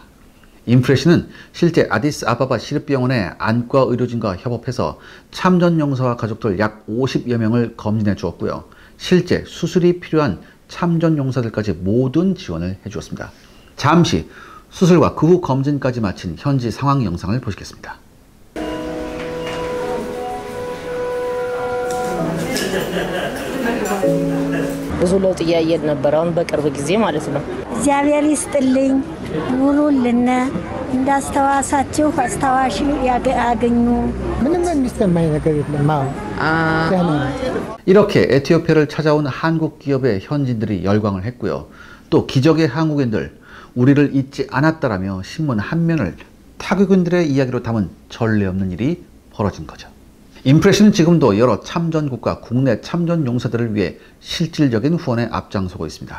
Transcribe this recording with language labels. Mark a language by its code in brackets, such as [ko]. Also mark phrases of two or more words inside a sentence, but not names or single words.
[ko] 인프레시는 실제 아디스아바바 시립병원의 안과 의료진과 협업해서 참전 용사와 가족들 약 50여 명을 검진해 주었고요. 실제 수술이 필요한 참전 용사들까지 모든 지원을 해주었습니다. 잠시 수술과 그 후 검진까지 마친 현지 상황 영상을 보시겠습니다. [am] ብዙ ለውጥ እያየን ነበር። አሁን በቅርብ ጊዜ ማለት ነው። እግዚአብሔር ይስጥልኝ ኑሩልን፣ እንዳስተዋሳችሁ አስተዋሽ ያገኙ። ምንም የሚሰማኝ ነገር የለም። [ko] 이렇게 에티오피아를 찾아온 한국 기업의 현지인들이 열광을 했고요. 또 기적의 한국인들, 우리를 잊지 않았다라며 신문 한 면을 타국인들의 이야기로 담은 전례 없는 일이 벌어진 거죠. 인프레시는 지금도 여러 참전국가 국내 참전 용사들을 위해 실질적인 후원에 앞장서고 있습니다.